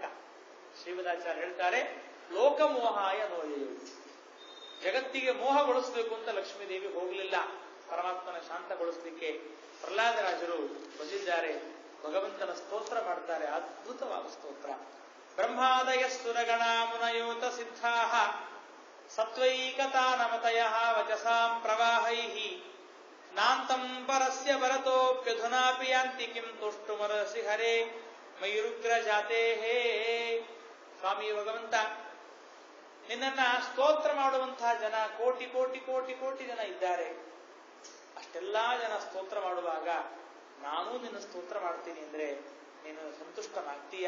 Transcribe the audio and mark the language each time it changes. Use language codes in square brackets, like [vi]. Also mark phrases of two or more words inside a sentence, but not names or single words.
[kn] ಶ್ರೀಮದಾಚಾರ್ಯ ಹೇಳ್ತಾರೆ, [sa] ಲೋಕಮೋಹಾಯ ನೋಯೆಯು, [kn] ಜಗತ್ತಿಗೆ ಮೋಹಗೊಳಿಸಬೇಕು ಅಂತ ಲಕ್ಷ್ಮೀದೇವಿ ಹೋಗಲಿಲ್ಲ, ಪರಮಾತ್ಮನ ಶಾಂತಗೊಳಿಸಲಿಕ್ಕೆ ಪ್ರಹ್ಲಾದರಾಜರು ಬಂದಿದ್ದಾರೆ. ಭಗವಂತನ ಸ್ತೋತ್ರ ಮಾಡ್ತಾರೆ, ಅದ್ಭುತವಾದ ಸ್ತೋತ್ರ. [sa] ಬ್ರಹ್ಮಾದಯ ಸುರಗಣ ಮುನಯೋತ ಸಿದ್ಧಾಃ ಸತ್ವೈಕತಾನಮತಯ ವಚಸಾಂ ಪ್ರವಾಹೈಃ ನಾಂತಂ ಪರಸ್ಯ ಭರತೋಪ್ಯಧುನಾಪಿ ಯಾಂತಿ ಕಿಂ ತುಷ್ಟುಮರಸಿ ಹರೇ ಮೈರುಗ್ರ ಜಾತೇಹೇ. [kn] ಸ್ವಾಮಿ ಭಗವಂತ, ನಿನ್ನನ್ನ ಸ್ತೋತ್ರ ಮಾಡುವಂತಹ ಜನ ಕೋಟಿ ಕೋಟಿ ಕೋಟಿ ಕೋಟಿ ಜನ ಇದ್ದಾರೆ. ಅಷ್ಟೆಲ್ಲಾ ಜನ ಸ್ತೋತ್ರ ಮಾಡುವಾಗ ನಾನೂ ನಿನ್ನ ಸ್ತೋತ್ರ ಮಾಡ್ತೀನಿ ಅಂದ್ರೆ ನೀನು ಸಂತುಷ್ಟನಾಗ್ತೀಯಾ?